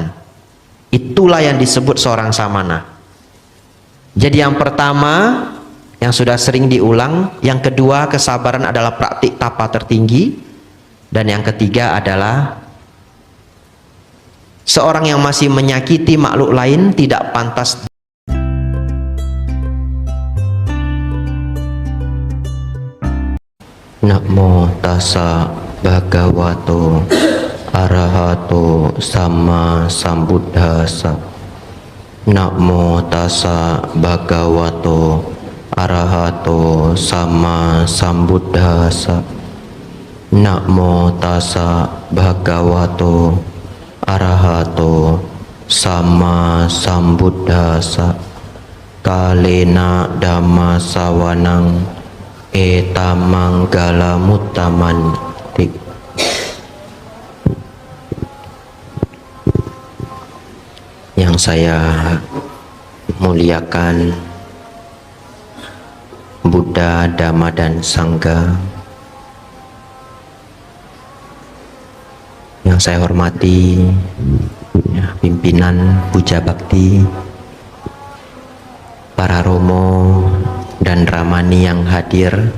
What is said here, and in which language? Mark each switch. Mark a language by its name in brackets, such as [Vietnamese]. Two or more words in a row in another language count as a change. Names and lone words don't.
[Indonesian] Itulah yang disebut seorang samana. Jadi yang pertama yang sudah sering diulang, yang kedua kesabaran adalah praktik tapa tertinggi, dan yang ketiga adalah seorang yang masih menyakiti makhluk lain tidak pantas. [Pali] Namo tassa bhagavato arahato sama sambuddhassa. Namo tassa bhagavato arahato sama sambuddhassa. Namo tassa bhagavato arahato sama sambuddhassa. Kalena dhamma sawanang etamanggala muttamanti. [Indonesian] Yang saya muliakan Buddha, Dhamma dan Sangha, yang saya hormati ya, pimpinan Puja Bakti, para romo dan ramani yang hadir,